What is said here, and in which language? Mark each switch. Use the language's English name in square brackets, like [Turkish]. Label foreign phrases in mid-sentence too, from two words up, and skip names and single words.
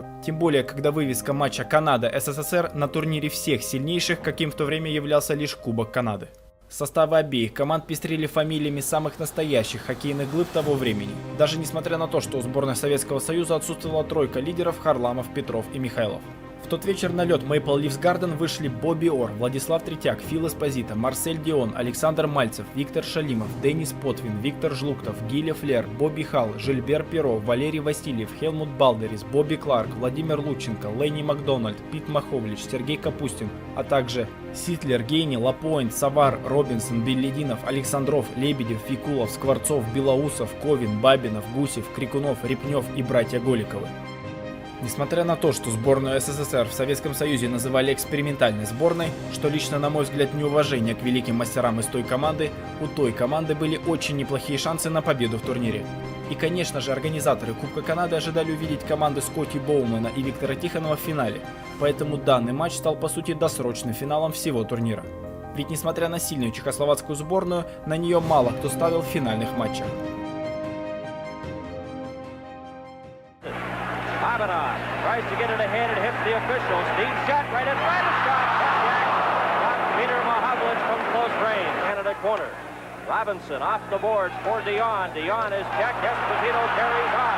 [Russian] Тем более, когда вывеска матча Канада-СССР на турнире всех сильнейших, каким в то время являлся лишь Кубок Канады. Составы обеих команд пестрили фамилиями самых настоящих хоккейных глыб того времени. Даже несмотря на то, что у сборной Советского Союза отсутствовала тройка лидеров Харламов, Петров и Михайлов. В тот вечер на лед Maple Leafs Garden вышли Бобби Ор, Владислав Третьяк, Фил Эспозито, Марсель Дион, Александр Мальцев, Виктор Шалимов, Денис Потвин, Виктор Жлуктов, Гиля Флер, Бобби Халл, Жильбер Перо, Валерий Васильев, Хелмут Балдерис, Бобби Кларк, Владимир Лученко, Ленни Макдональд, Пит Маховлич, Сергей Капустин, а также Ситлер, Гейни, Лапоинт, Савар, Робинсон, Беллидинов, Александров, Лебедев, Фикулов, Скворцов, Белоусов, Ковин, Бабинов, Гусев, Крикунов, Репнев и братья Голиковы. Несмотря на то, что сборную СССР в Советском Союзе называли экспериментальной сборной, что лично, на мой взгляд, неуважение к великим мастерам из той команды, у той команды были очень неплохие шансы на победу в турнире. И, конечно же, организаторы Кубка Канады ожидали увидеть команды Скотти Боумана и Виктора Тихонова в финале, поэтому данный матч стал по сути досрочным финалом всего турнира. Ведь несмотря на сильную чехословацкую сборную, на нее мало кто ставил в финальных матчах. [English] Tries to get it ahead, it hits the official. Steve shot right in front, a shot. Got Peter Mahavlich from close range. Canada corner. Robinson off the boards for Dion. Dion is checked. Esposito carries on.